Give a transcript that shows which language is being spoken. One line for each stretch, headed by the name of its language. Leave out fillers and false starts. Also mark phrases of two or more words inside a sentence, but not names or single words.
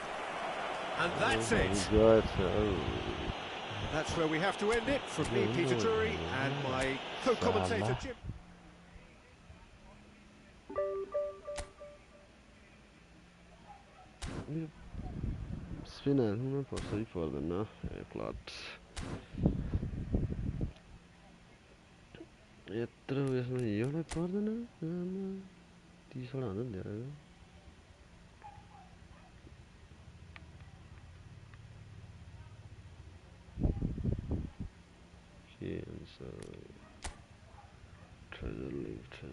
English: And that's it. That's where we have to end it. From me, Peter Drury, and my co-commentator, Jim. Spinner,
Portuguese: não posso ir fora, não? É claro.
Malayalam: എത്ര ദിവസം ഇവിടെ ഇപ്പോൾ തന്നെ ടീഷർട്ടാണ് എന്തായാലും
English: treasure link